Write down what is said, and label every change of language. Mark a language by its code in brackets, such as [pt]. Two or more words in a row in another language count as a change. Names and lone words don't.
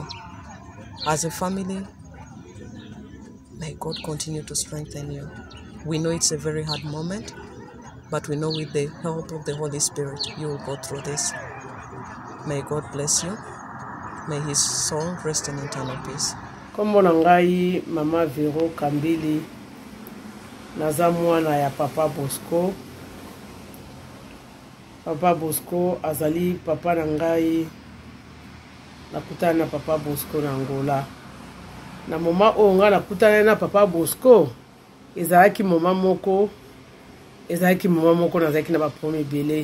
[en] As a family, may God continue to strengthen you. We know it's a very hard moment, but we know with the help of the Holy Spirit, you will go through this. May God bless you. May his soul rest in eternal peace. [ln] Kombo na ngai Mama Vero Kambili, naza mwana ya Papa Bosco. Papa Bosco azali papa na ngai, nakutana na Papa Bosco na Angola. Na moma o nga nakutana na Papa Bosco, ezalaki moma moko nazalaki na bapromi ebele.